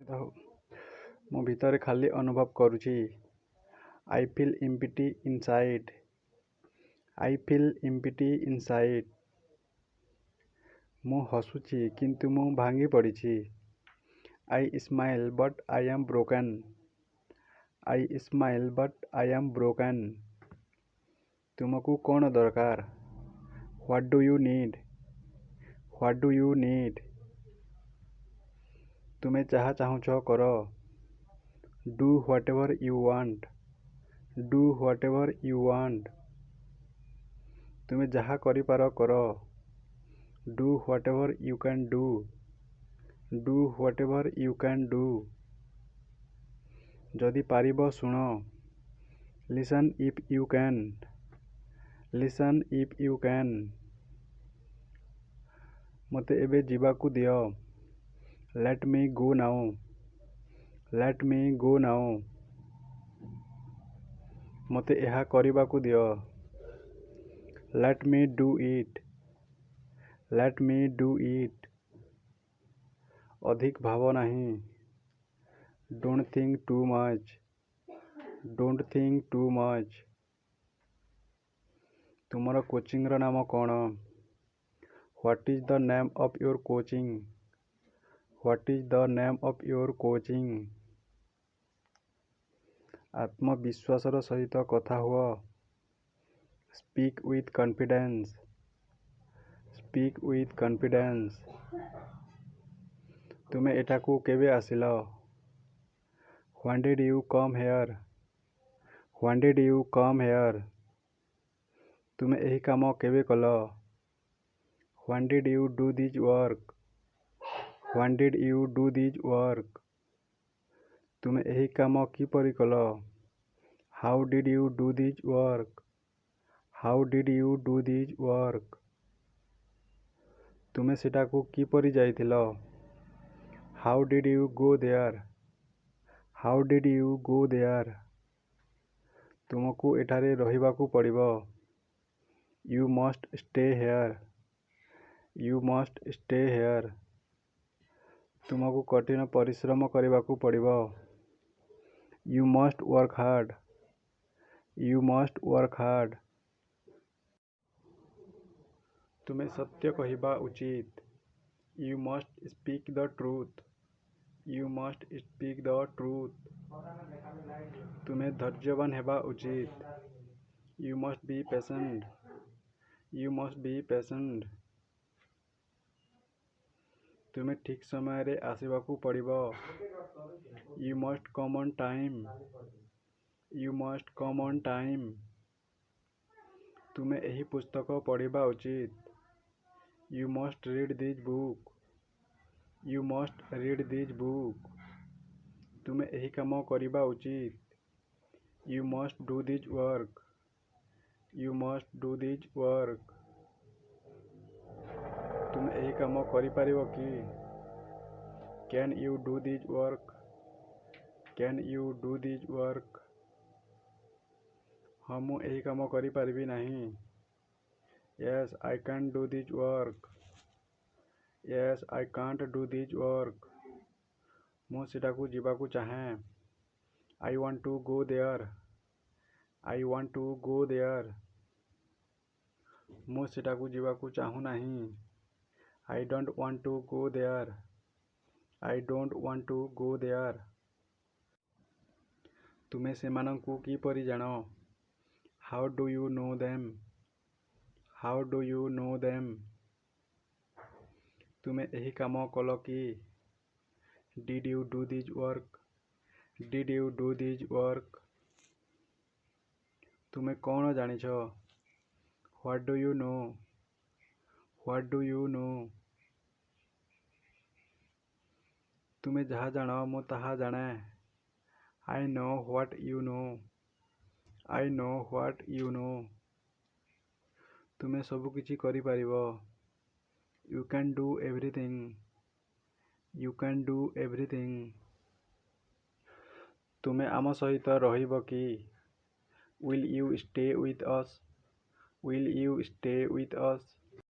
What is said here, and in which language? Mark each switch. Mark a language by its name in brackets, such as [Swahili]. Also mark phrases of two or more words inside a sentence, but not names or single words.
[Odia] ମୁଁ ଭିତରେ ଖାଲି ଅନୁଭବ କରୁଛି। [English] I feel empty inside. I feel empty inside. [Odia] ମୁଁ ହସୁଛି କିନ୍ତୁ ମୁଁ ଭାଙ୍ଗି ପଡ଼ିଛି। [English] I smile but I am broken. I smile but I am broken. [Odia] ତୁମକୁ କ'ଣ ଦରକାର? [English] What do you need? What do you need? [Odia] ତୁମେ ଯାହା ଚାହୁଁଛ କର। [English] Do whatever you want. Do whatever you want. [Odia] ତୁମେ ଯାହା କରିପାର କର। [English] Do whatever you can do. Do whatever you can do. [Odia] ଯଦି ପାରିବ ଶୁଣ। [English] Listen if you can. Listen if you can. [Odia] ମୋତେ ଏବେ ଯିବାକୁ ଦିଅ। [English] Let me go now. Let me go now. [Odia] ମୋତେ ଏହା କରିବାକୁ ଦିଅ। [English] Let me do it. Let me do it. [Odia] ଅଧିକ ଭାବ ନାହିଁ। [English] Don't think too much. Don't think too much. [Odia] ତୁମର କୋଚିଂର ନାମ କ'ଣ? [English] What is the name of your coaching? What is the name of your coaching? [Odia] ଆତ୍ମବିଶ୍ୱାସର ସହିତ କଥା ହୁଅ। [English] Speak with confidence. Speak with confidence. [Odia] ତୁମେ ଏଠାକୁ କେବେ ଆସିଲ? [English] When did you come here? When did you come here? [Odia] ତୁମେ ଏହି କାମ କେବେ କଲ? [English] When did you do this work? When did you do this work? [Odia] ତୁମେ ଏହି କାମ କିପରି କଲ? [English] How did you do this work? How did you do this work? [Odia] ତୁମେ ସେଠାକୁ କିପରି ଯାଇଥିଲ? [English] How did you go there? How did you go there? [Odia] ତୁମକୁ ଏଠାରେ ରହିବାକୁ ପଡ଼ିବ। [English] You must stay here. You must stay here. [Odia] ତୁମକୁ କଠିନ ପରିଶ୍ରମ କରିବାକୁ ପଡ଼ିବ। [English] You must work hard. You must work hard. [Odia] ତୁମେ ସତ୍ୟ କହିବା ଉଚିତ। [English] You must speak the truth. You must speak the truth. [Odia] ତୁମେ ଧୈର୍ଯ୍ୟବାନ ହେବା ଉଚିତ। [English] You must be patient. You must be patient. [Odia] ତୁମେ ଠିକ୍ ସମୟରେ ଆସିବାକୁ ପଡ଼ିବ। [English] You must come on time. You must come on time. [Odia] ତୁମେ ଏହି ପୁସ୍ତକ ପଢ଼ିବା ଉଚିତ। [English] You must read this book. You must read this book. [Odia] ତୁମେ ଏହି କାମ କରିବା ଉଚିତ। [English] You must do this work. You must do this work. [Odia] ତୁମେ ଏହି କାମ କରିପାରିବ କି? [English] Can you do this work? Can you do this work? [Odia] ହଁ ମୁଁ ଏହି କାମ କରିପାରିବି ନାହିଁ। [English] Yes, I can't do this work. Yes, I can't do this work. [Odia] ମୁଁ ସେଠାକୁ ଯିବାକୁ ଚାହେଁ। [English] I want to go there. I want to go there. [Odia] ମୁଁ ସେଠାକୁ ଯିବାକୁ ଚାହୁଁନାହିଁ। [English] I don't want to go there. I don't want to go there. [Odia] ତୁମେ ସେମାନଙ୍କୁ କିପରି ଜାଣ? [English] How do you know them? How do you know them? [Odia] ତୁମେ ଏହି କାମ କଲ କି? [English] Did you do this work? Did you do this work? [Odia] ତୁମେ କ'ଣ ଜାଣିଛ? [English] What do you know? What do you know? [Odia] ତୁମେ ଯାହା ଜାଣ ମୁଁ ତାହା ଜାଣେ। [English] I know what you know. I know what you know. [Odia] ତୁମେ ସବୁ କିଛି କରିପାରିବ। [English] You can do everything. You can do everything. [Odia] ତୁମେ ଆମ ସହିତ ରହିବ କି? [English] Will you stay with us? Will you stay with us?